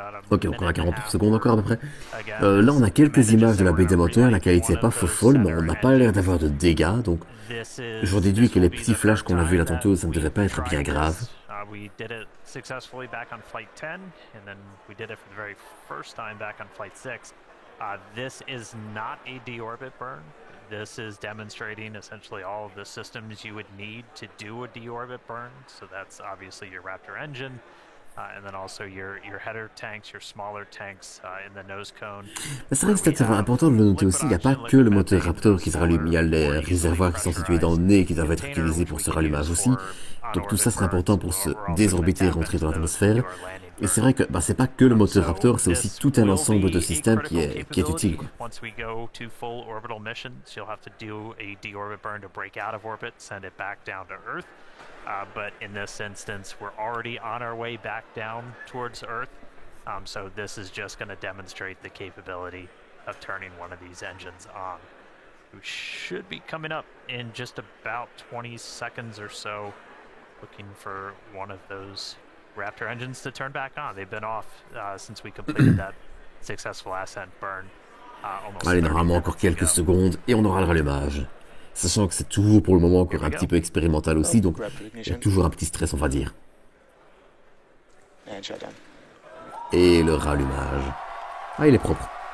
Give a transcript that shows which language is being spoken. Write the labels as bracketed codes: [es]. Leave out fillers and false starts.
[fr] Ok, encore à 40 secondes encore à peu près. Là on a quelques images de la baie des moteurs, la qualité n'est pas folle, mais on n'a pas l'air d'avoir de dégâts, donc j'en déduis que les petits flashs qu'on a vus là tantôt, ça ne devrait pas être bien grave. [en] We did it successfully back on flight 10, and then we did it for the very first time back on flight 6. This is not a deorbit burn. This is demonstrating essentially all of the systems you would need to do a deorbit burn. So that's obviously your Raptor engine, and then also your header tanks, your smaller tanks in the nose cone. [fr] C'est vrai que c'est important de le noter aussi, il n'y a pas que le moteur Raptor qui se rallume, il y a les réservoirs qui sont situés dans le nez qui doivent être utilisés pour ce rallumage aussi. Donc tout ça c'est important pour se désorbiter et rentrer dans l'atmosphère. Et c'est vrai que bah, c'est pas que le moteur Raptor, c'est aussi tout un ensemble de systèmes qui est utile. Quoi. [en] Once we go to full orbital missions, you'll have to do a deorbit burn to break out of orbit, send it back down to Earth. But in this instance, we're already on our way back down towards Earth. So this is just going to demonstrate the capability of turning one of these engines on. We should be coming up in just about 20 seconds or so, looking for one of those Raptor engines to turn back on. They've been off since we completed that successful ascent burn. [fr] Allez, normalement encore quelques secondes et on aura le rallumage. Sachant que c'est toujours pour le moment encore un petit peu expérimental aussi, donc il y a toujours un petit stress on va dire. Et le rallumage. Ah, il est propre.